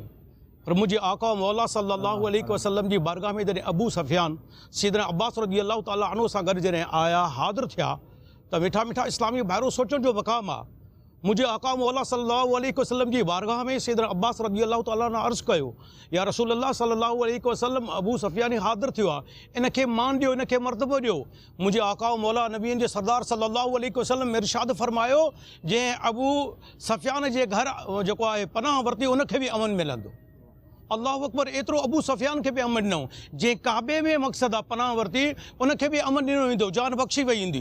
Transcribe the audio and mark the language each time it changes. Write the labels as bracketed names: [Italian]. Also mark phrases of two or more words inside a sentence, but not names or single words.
[Sindhi] पर मुंहिंजे आका मौला [Arabic] صلى الله عليه وسلم [Sindhi] जी बारगाह में जॾहिं अबू सफ़ियान सैयदना अब्बास [Arabic] رضي الله تعالى عنه [Sindhi] सां गॾु जॾहिं आया, हाज़िर थिया, त मिठा मिठा इस्लामी भाइरो सोचण जो मक़ाम आहे. मुझे आका मौला [Arabic] صلى الله عليه وسلم [Sindhi] जी बारगाह में सैयदना अब्बास [Arabic] رضي الله تعالى [Sindhi] ने अर्ज़ कयो, [Arabic] يا رسول الله صلى الله عليه وسلم [Sindhi] अबू सफ़ियान हाज़िर थियो आहे, इनखे मान ॾियो, इनखे मर्तबो ॾियो. मुंहिंजे आका मौला नबीन जे सरदार [Arabic] صلى الله عليه وسلم [Sindhi] इरशाद फरमायो, जंहिं अबू सफ़ियान जे घर जेको आहे पनाह वरिती उनखे बि अमन मिलंदो. [Arabic] الله أكبر. [Sindhi] एतिरो अबू सफ़ियान खे बि अमन ॾिनो, जंहिं काबे में मक़सदु आहे पनाह वरिती उनखे बि अमन ॾिनो वेंदो, जान बख़्शी वई ईंदी.